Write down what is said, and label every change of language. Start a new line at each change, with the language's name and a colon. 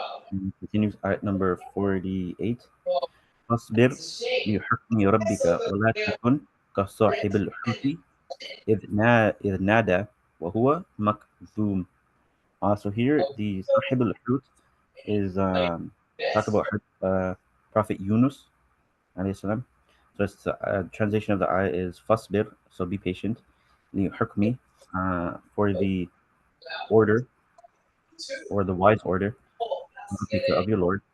English: And it continues at number 48.
Arabic: فاصبر لحكم ربك ولا تكن كصاحب الحوت إذ نادى وهو مكذوم.
English: So here the
Arabic: صاحب الحوت
English: is talk about Prophet Yunus alayhi salam. So it's translation of the ayah is fasbir, so be patient. لحكمي, for the order, or the wise order of your Lord.